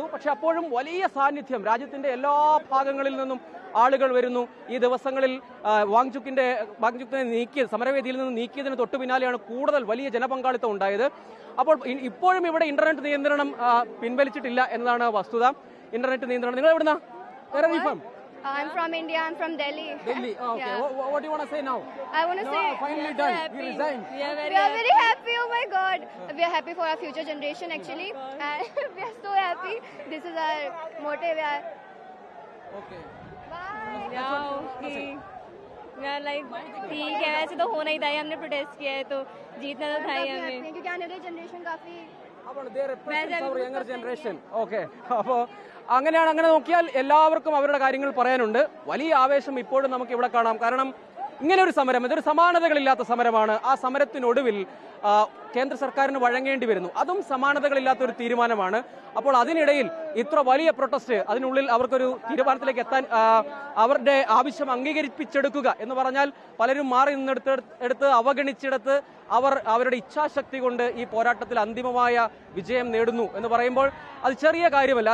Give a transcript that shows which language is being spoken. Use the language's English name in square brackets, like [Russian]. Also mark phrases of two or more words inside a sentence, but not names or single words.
[Malayalam] പക്ഷെ അപ്പോഴും വലിയ സാന്നിധ്യം, രാജ്യത്തിന്റെ എല്ലാ ഭാഗങ്ങളിൽ നിന്നും ആളുകൾ വരുന്നു. ഈ ദിവസങ്ങളിൽ വാങ്ചുക്കിനെ സമരവേദിയിൽ നിന്ന് നീക്കിയതിന് തൊട്ടു പിന്നാലെയാണ് കൂടുതൽ വലിയ ജനപങ്കാളിത്തം ഉണ്ടായത്. അപ്പോൾ ഇപ്പോഴും ഇവിടെ ഇന്റർനെറ്റ് നിയന്ത്രണം പിൻവലിച്ചിട്ടില്ല എന്നതാണ് വസ്തുത. ഇന്റർനെറ്റ് നിയന്ത്രണം. നിങ്ങൾ എവിടുന്നാ? [English] I'm from India. I'm from Delhi. Delhi. Okay. Yeah. What do you want to say now? I want to say finally done. We resigned. We are very happy. Oh my God. We are happy for our future generation actually. And we are so happy. This is our motive. Okay. Bye. Okay. [Hindi] मैं ठीक है, वैसे तो होना ही था. हमने प्रोटेस्ट किया है तो जीतना तो था ही हमें, क्योंकि आने वाली जनरेशन काफी [English] younger generation. [Malayalam] ഓക്കെ, അപ്പോ അങ്ങനെയാണ്. അങ്ങനെ നോക്കിയാൽ എല്ലാവർക്കും അവരുടെ കാര്യങ്ങൾ പറയാനുണ്ട്. വലിയ ആവേശം ഇപ്പോഴും നമുക്ക് ഇവിടെ കാണാം. കാരണം ഇങ്ങനെ ഒരു സമരം, ഇതൊരു സമാനതകളില്ലാത്ത സമരമാണ്. ആ സമരത്തിനൊടുവിൽ കേന്ദ്ര സർക്കാരിന് വഴങ്ങേണ്ടി വരുന്നു. അതും സമാനതകളില്ലാത്ത ഒരു തീരുമാനമാണ്. അപ്പോൾ അതിനിടയിൽ ഇത്ര വലിയ പ്രൊട്ടസ്റ്റ്, അതിനുള്ളിൽ അവർക്കൊരു തീരുമാനത്തിലേക്ക് എത്താൻ അവരുടെ ആവശ്യം അംഗീകരിപ്പിച്ചെടുക്കുക എന്ന് പറഞ്ഞാൽ പലരും മാറി നിന്നെടുത്ത് അവഗണിച്ചെടുത്ത് അവരുടെ ഇച്ഛാശക്തി കൊണ്ട് ഈ പോരാട്ടത്തിൽ അന്തിമമായ വിജയം നേടുന്നു എന്ന് പറയുമ്പോൾ അത് ചെറിയ കാര്യമല്ല.